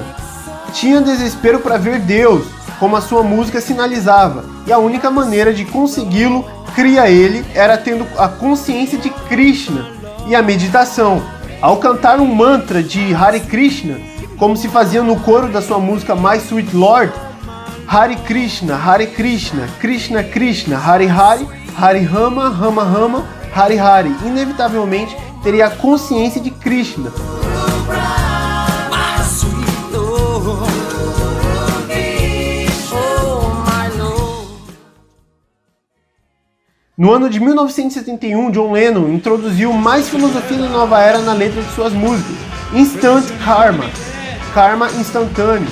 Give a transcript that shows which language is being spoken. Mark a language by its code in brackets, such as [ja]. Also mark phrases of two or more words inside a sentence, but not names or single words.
[pt] Tinha desespero para ver Deus, como a sua música sinalizava, e a única maneira de consegui-lo, cria ele, era tendo a consciência de Krishna e a meditação. Ao cantar um mantra de Hare Krishna, como se fazia no coro da sua música My Sweet Lord, [sa] हरे कृष्ण कृष्ण कृष्ण हरे हरे हरे राम राम राम हरे हरे, [pt] inevitavelmente teria a consciência de Krishna. No ano de 1971, John Lennon introduziu mais filosofia da nova era na letra de suas músicas, Instant Karma, karma instantâneo.